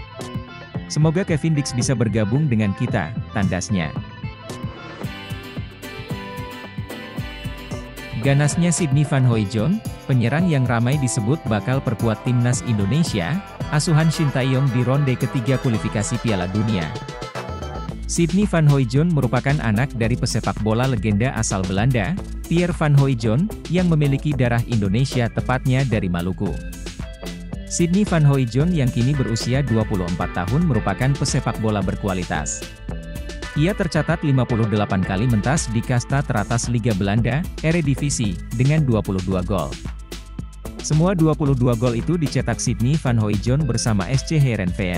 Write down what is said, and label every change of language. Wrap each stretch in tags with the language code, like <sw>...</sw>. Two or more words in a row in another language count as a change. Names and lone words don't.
<id>Semoga Kevin Dix bisa bergabung dengan kita, tandasnya. Ganasnya Sydney Van Hooijdonk, penyerang yang ramai disebut bakal perkuat timnas Indonesia, asuhan Shin Tae-yong di ronde ketiga kualifikasi Piala Dunia. Sidney van Hooijdonk merupakan anak dari pesepak bola legenda asal Belanda, Pierre van Hooijdonk, yang memiliki darah Indonesia tepatnya dari Maluku. Sidney van Hooijdonk yang kini berusia 24 tahun merupakan pesepak bola berkualitas. Ia tercatat 58 kali mentas di kasta teratas Liga Belanda, Eredivisie, dengan 22 gol. Semua 22 gol itu dicetak Sidney van Hooijdonk bersama SC Heerenveen.</id>